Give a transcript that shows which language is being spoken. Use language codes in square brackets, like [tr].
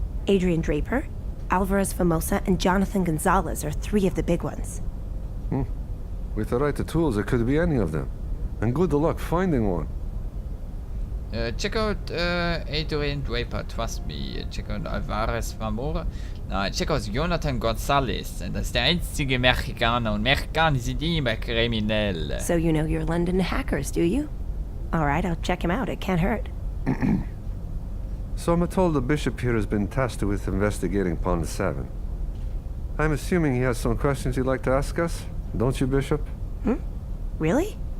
[en] Adrian Draper, Alvarez Famosa, and Jonathan Gonzalez are three of the big ones. With the right tools, it could be any of them. And good luck finding one. Check out Adrian Draper, trust me. Check out Alvarez Famosa. Nein, check out Jonathan Gonzalez. [de] Das ist der einzige Mexikaner und Mexikaner sind immer kriminell. [en] So you know your London hackers, do you? All right, I'll check him out. It can't hurt. So I'm told the bishop here has been tasked with investigating Pond 7. I'm assuming he has some questions he'd like to ask us, don't you, Bishop? Really?